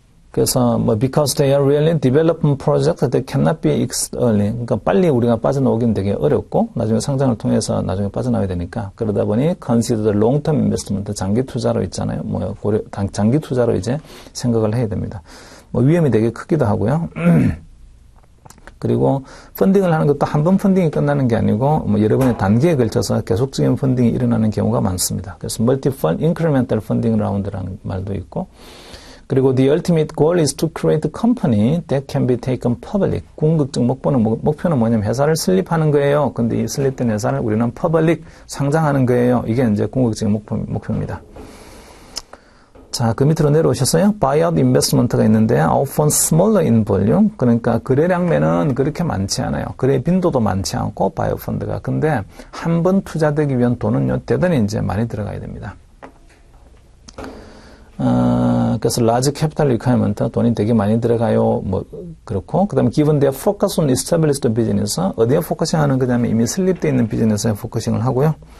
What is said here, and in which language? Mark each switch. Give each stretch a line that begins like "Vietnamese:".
Korean: 그래서
English: because they are really development projects that cannot be exited early.
Korean: 그러니까 빨리 우리가 빠져나오긴 되게 어렵고 나중에 상장을 통해서 나중에 빠져나와야 되니까 그러다 보니
English: consider long-term investment,
Korean: 장기 투자로 있잖아요. 장기 투자로 이제 생각을 해야 됩니다. 위험이 되게 크기도 하고요. 그리고 펀딩을 하는 것도 한 번 펀딩이 끝나는 게 아니고 여러 번의 단계에 걸쳐서 계속적인 펀딩이 일어나는 경우가 많습니다. 그래서
English: multiple incremental funding round
Korean: 라는 말도 있고. 그리고
English: the ultimate goal is to create a company that can be taken public.
Korean: 궁극적 목표는 뭐냐면 회사를 설립하는 거예요. 근데 이 설립된 회사를 우리는 public, 상장하는 거예요. 이게 이제 궁극적 목표입니다. 자, 그 밑으로 내려오셨어요.
English: buyout investment가
Korean: 있는데
English: often smaller in volume.
Korean: 그러니까 거래량면은 그렇게 많지 않아요. 거래 빈도도 많지 않고 buyout 펀드가. 근데 한 번 투자되기 위한 돈은요, 대단히 이제 많이 들어가야 됩니다. 그래서
English: large capital requirement,
Korean: 돈이 되게 많이 들어가요. 그렇고, 그 다음에
English: given their focus on established business,
Korean: 어디에 포커싱 하는 거냐면 이미 설립되어 있는 비즈니스에 포커싱을 하고요.